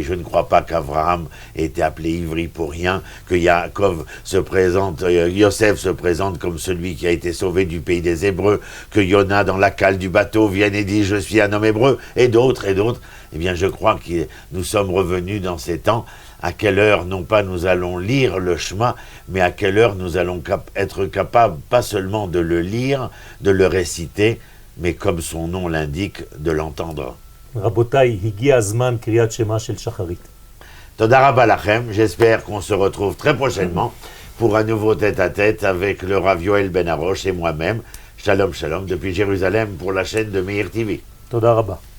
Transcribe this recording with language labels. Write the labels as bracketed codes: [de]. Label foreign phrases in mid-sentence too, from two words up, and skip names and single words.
[fr] Je ne crois pas qu'Abraham ait été appelé Ivri pour rien, que Yaakov se présente, Yosef se présente comme celui qui a été sauvé du pays des Hébreux, que Yona dans la cale du bateau vienne et dit « je suis un homme hébreu » et d'autres. Eh bien, je crois que nous sommes revenus dans ces temps. À quelle heure, non pas nous allons lire le Shema, mais à quelle heure nous allons être capables, pas seulement de le lire, de le réciter, mais comme son nom l'indique, de l'entendre. [he] רבותי הגיע הזמן קריאת שמע של שחרית. תודה רבה לכם, [fr] j'espère qu'on se retrouve très prochainement pour un nouveau tête-à-tête avec le Rav Yoel Ben Arosh et moi-même. [he] שלום שלום, [fr] depuis Jérusalem pour la chaîne de Meir TV. [he] תודה רבה.